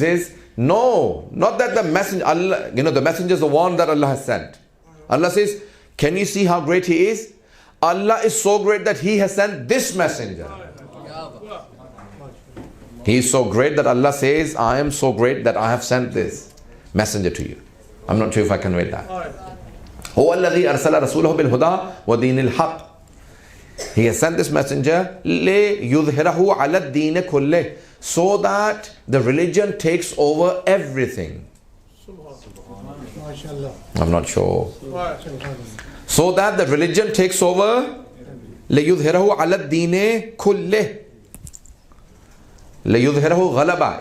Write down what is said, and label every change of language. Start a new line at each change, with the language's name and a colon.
English: He says, no, not that the messenger, Allah, you know, the messenger is the one that Allah has sent. Allah says, can you see how great he is? Allah is so great that he has sent this messenger. He is so great that Allah says, I am so great that I have sent this messenger to you. I'm not sure if I conveyed that.
Arabic: هو الذي أرسل رسوله بالهدى ودين الحق.
English: He has sent this messenger
Arabic: ليظهره على الدين كله,
English: so that the religion takes over everything. I'm not sure. So that the religion takes over.
Arabic: ليظهره على الدين كله. ليظهره غلبة.